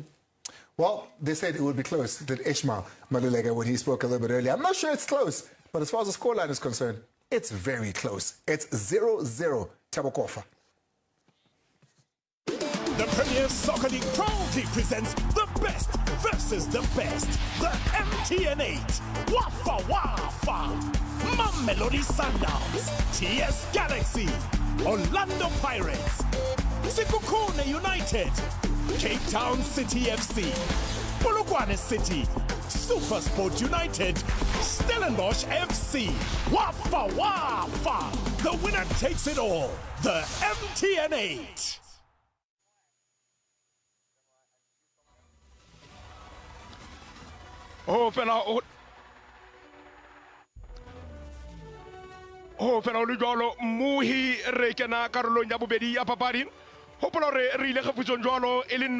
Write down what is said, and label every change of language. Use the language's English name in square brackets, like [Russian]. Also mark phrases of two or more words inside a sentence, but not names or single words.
[English] Well, they said it would be close. That Ishmael Malulega, when he spoke a little bit earlier. I'm not sure it's close, but as far as the scoreline is concerned, it's very close. It's 0-0 Tabakofa. The Premier Soccer League proudly presents the best versus the best. The MTN8. Wafa Wafa. Mamelodi Sundowns. TS Galaxy. Orlando Pirates. Polokwane United. Cape Town City FC. Polokwane City. Supersport United. Stellenbosch FC. Wafa Wafa. The winner takes it all. The MTN8. [Northern Sotho] fela le jalo muhi re kena karolong ya bobedi ya papadi hopola re ile kgefutso jalo e le